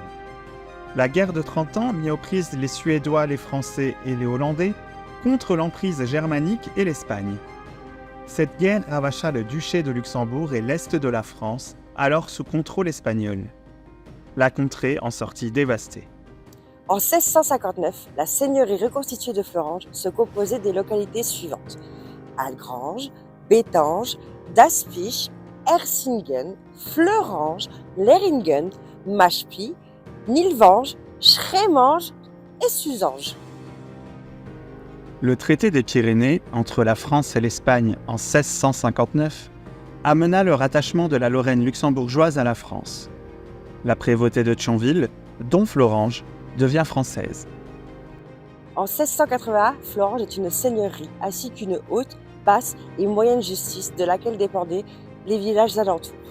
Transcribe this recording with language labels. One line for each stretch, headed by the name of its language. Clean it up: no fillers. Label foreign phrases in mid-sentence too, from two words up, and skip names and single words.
French: La guerre de 30 ans mit aux prises les Suédois, les Français et les Hollandais contre l'emprise germanique et l'Espagne. Cette guerre ravacha le duché de Luxembourg et l'est de la France, alors sous contrôle espagnol. La contrée en sortit dévastée. En 1659, la seigneurie reconstituée de Florange se composait des localités suivantes: Algrange, Bétange, Daspich, Ersingen, Fleurange, Leringen, Machepy, Nilvange, Schrémange et Suzange. Le traité des Pyrénées entre la France et l'Espagne en 1659 amena le rattachement de la Lorraine luxembourgeoise à la France. La prévôté de Thionville, dont Florange, devient française. En 1681, Florange est une seigneurie ainsi qu'une haute, basse et moyenne justice de laquelle dépendaient les villages alentours.